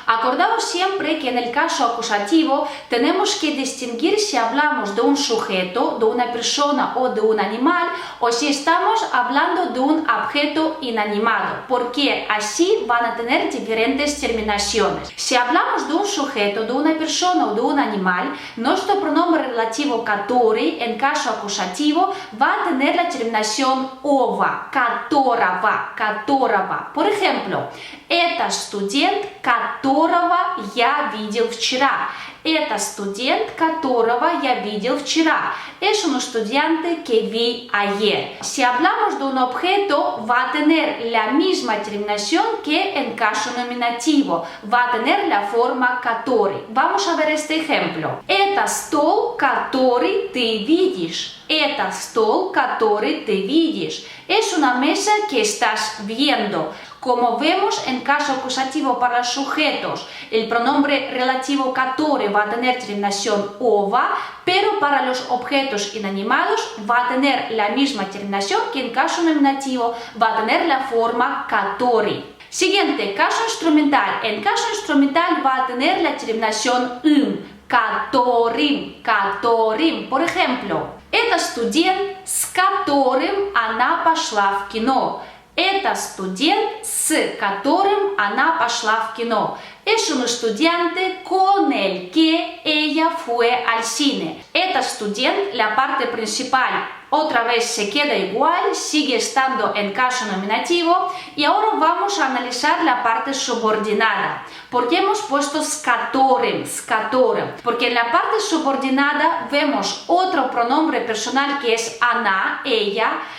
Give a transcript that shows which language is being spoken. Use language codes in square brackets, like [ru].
[es] Acordaos siempre que en el caso acusativo tenemos que distinguir si hablamos de un sujeto, de una persona o de un animal, o si estamos hablando de un objeto inanimado, porque así van a tener diferentes terminaciones. Si hablamos de un sujeto, de una persona o de un animal, nuestro pronombre relativo который en caso acusativo va a tener la terminación ова, которого, которого. Por ejemplo, [ru] это студент, которого я видел вчера. Это студент, которого я видел вчера. [es] Es un estudiante que vi ayer. Si hablamos de un objeto, va a tener la misma terminación que en caso nominativo. Va a tener la forma который. Vamos a ver este ejemplo. [ru] Это стол, который ты видишь. Это стол, который ты видишь. [es] Es una mesa que estás viendo. Como vemos en caso acusativo para los sujetos, el pronombre relativo который va a tener terminación ova, pero para los objetos inanimados va a tener la misma terminación que en caso nominativo va a tener la forma который. Siguiente, caso instrumental. En caso instrumental va a tener la terminación которым, которым. Por ejemplo, [ru] это студент, с которым она пошла в кино. Это студент, с которым она пошла в кино. [es] Es un estudiante con el que ella fue al cine. [ru] Это студент, [es] la parte principal, otra vez se queda igual, sigue estando en caso nominativo. Y ahora vamos a analizar la parte subordinada. ¿Por qué hemos puesto [ru] с которым, с которым? [es] Porque en la parte subordinada vemos otro pronombre personal que es она, ella.